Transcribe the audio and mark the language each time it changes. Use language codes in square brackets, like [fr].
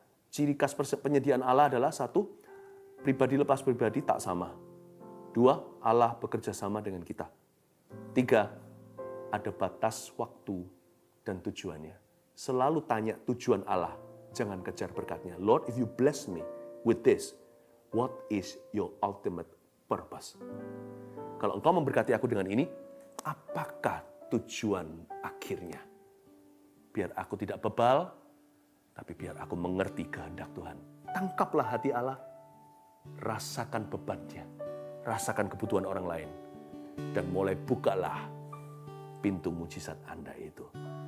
[id] Ciri khas penyediaan Allah adalah satu, pribadi lepas pribadi tak sama. Dua, Allah bekerja sama dengan kita. Tiga, ada batas waktu dan tujuannya. Selalu tanya tujuan Allah, jangan kejar berkatnya. [en] Lord, if you bless me with this, what is your ultimate purpose? [id] Kalau engkau memberkati aku dengan ini, apakah tujuan akhirnya? Biar aku tidak bebal, tapi biar aku mengerti kehendak Tuhan. Tangkaplah hati Allah, rasakan bebannya, rasakan kebutuhan orang lain, dan mulai bukalah pintu mujizat Anda itu.